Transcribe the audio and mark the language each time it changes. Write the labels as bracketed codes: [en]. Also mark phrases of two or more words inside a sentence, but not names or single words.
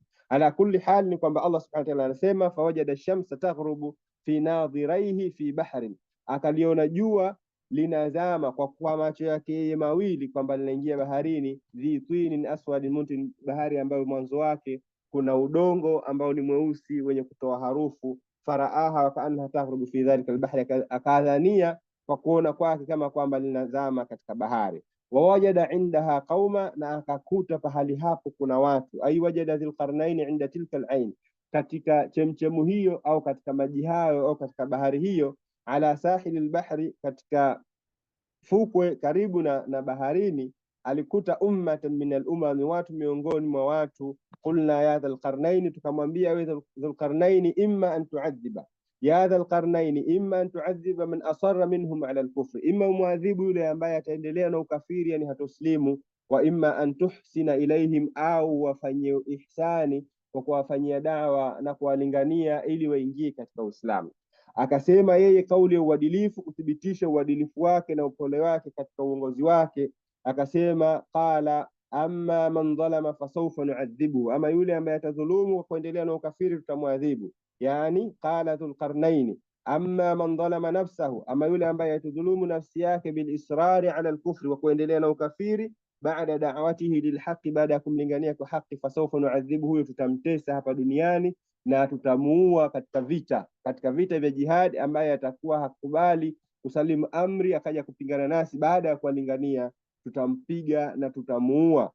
[ar] على كل حال [sw] ni kwamba Allah [ar] سبحانه وتعالى [sw] anasema [ar] فوجد الشمس تغرب في ناظريه في بحر, [sw] akaliona jua linazama kwa macho yake mawili kwamba linaingia baharini, [ar] ذي طين أسود منتن, [sw] bahari ambayo mwanzo wake kuna udongo ambao ni mweusi wenye kutoa harufu. [ar] فرآها وكأنها تغرب في ذلك البحر, [sw] akadhania kwa kuona kwake kama kwamba linazama katika bahari. [ar] ووجد عندها قوما, [sw] na akakuta pahali hapo kuna watu. [ar] أي وجد ذو القرنين عند تلك العين, [sw] katika chemchemu hiyo au katika maji hayo au katika bahari hiyo, [ar] على ساحل البحر, [sw] katika fukwe karibu na baharini, alikuta [ar] أمة من الأمم, [sw] watu miongoni mwa watu. [ar] قلنا يا ذا القرنين, [sw] tukamwambia wewe Dhul Qarnaini, [ar] إما أن تعذب يا ذا القرنين إما أن تعذب من أصر منهم على الكفر, إما معذب [sw] yule ambaye ataendelea na ukafiri, yani hatoslimu, [ar] وإما أن تحسن إليهم, [sw] au wafanyie ihsani kwa kuwafanyia dawa na kuwalingania ili waingie katika Uislamu. Akasema yeye kauli ya uadilifu, kuthibitisha uadilifu wake na upole wake katika uongozi wake. Akasema [ar] قال أما من ظلم فسوف نعذب, [sw] ama yule ambaye atadhulumu kwa kuendelea na ukafiri tutamwadhibu. [ar] يعني قال ذو القرنين أما من ظلم نفسه, [sw] ama yule ambaye atudhulumu nafsi yake [ar] بالإصرار على الكفر, [sw] wa kuendelea na ukafiri, [ar] بعد دعوته للحق, [sw] baada ya kumlingania kwa haki, [ar] فسوف نعذب, [sw] huyo tutamtesa hapa duniani na tutamuua katika vita vya jihad, ambaye atakuwa hakubali kusalimu amri akaja kupingana nasi baada ya kuwalingania, tutampiga na tutamuua.